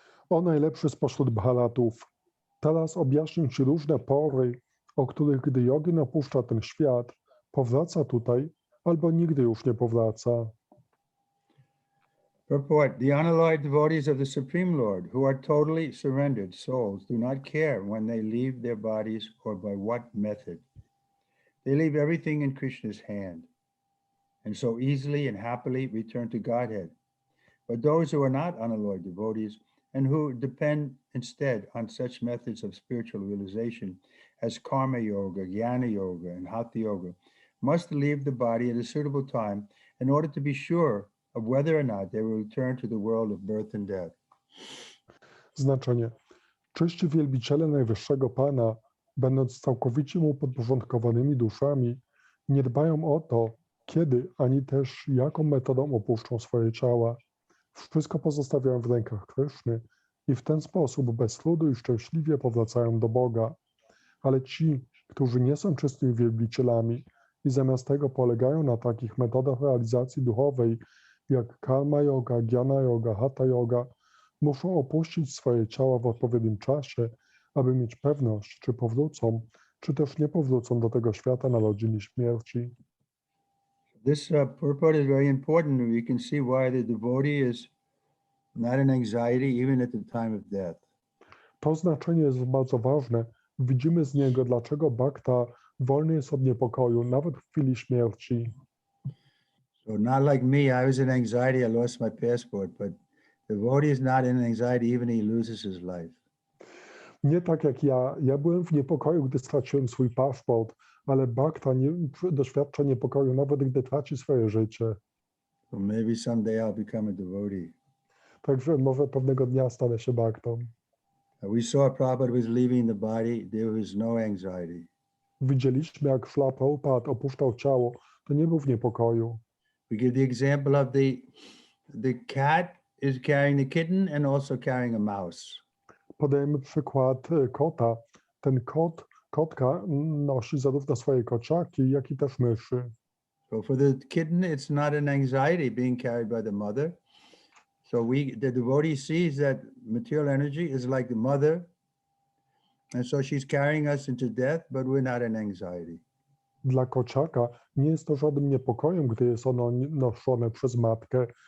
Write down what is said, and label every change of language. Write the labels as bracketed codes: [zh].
[pl] O najlepszy spośród bharatów. Teraz objaśnię Ci różne pory, o których gdy jogin opuszcza ten świat, powraca tutaj albo nigdy już nie powraca. [en] Purport: the unalloyed devotees of the Supreme Lord, who are totally surrendered souls, do not care when they leave their bodies or by what method. They leave everything in Krishna's hand, and so easily and happily return to Godhead. But those who are not unalloyed devotees and who depend instead on such methods of spiritual realization as karma yoga, jnana yoga, and hatha yoga, must leave the body at a suitable time in order to be sure of whether or not they will return to the world of birth and death. [pl] Znaczenie. Czyści wielbiciele Najwyższego Pana, będąc całkowicie mu podporządkowanymi duszami, nie dbają o to, kiedy, ani też jaką metodą opuszczą swoje ciała. Wszystko pozostawiają w rękach Kryszny i w ten sposób bez trudu i szczęśliwie powracają do Boga. Ale ci, którzy nie są czystymi wielbicielami i zamiast tego polegają na takich metodach realizacji duchowej, jak karma yoga, jnana yoga, hatha yoga, muszą opuścić swoje ciała w odpowiednim czasie, aby mieć pewność, czy powrócą, czy też nie powrócą do tego świata narodzin i śmierci. [en] This purport is very important. We can see why the devotee is not in anxiety even at the time of death. [pl] To znaczenie jest bardzo ważne. Widzimy z niego, dlaczego bhakta wolny jest od niepokoju, nawet w chwili śmierci. [en] So not like me, I was in anxiety, I lost my passport, but the devotee is not in anxiety even he loses his life. [pl] Nie tak jak ja. Ja byłem w niepokoju, gdy straciłem swój paszport, ale bhakta doświadcza niepokoju, nawet gdy traci swoje życie. [en] So maybe someday I'll become a devotee. [pl] Także może pewnego dnia stanę się bhaktą. [en] We saw Prabhupada was leaving the body, there was no anxiety. [pl] Widzieliśmy, jak Śrīla Prabhupada opuszczał ciało, to nie był w niepokoju. [en] We give the example of the cat is carrying the kitten and also carrying a mouse. [pl] Podajemy przykład kota. Ten kotka nosi zarówno swoje kociaki, jak i też myszy. [en] So for the kitten, it's not an anxiety being carried by the mother. So the devotee sees that material energy is like the mother. And so she's carrying us into death, but we're not in anxiety. [pl] Dla kociaka nie jest to żadnym niepokojem, gdy jest ono noszone przez matkę.